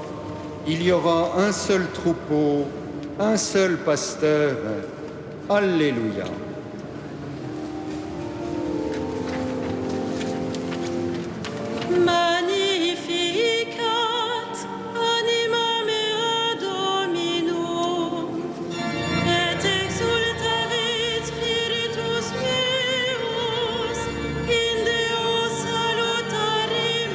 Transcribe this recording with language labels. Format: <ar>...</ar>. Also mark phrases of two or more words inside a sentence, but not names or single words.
<fr>Il y aura un seul troupeau, un seul pasteur. Alléluia.</fr> <la>Magnificat anima mea Dominum, et exultavit spiritus meus in Deo salutari</la>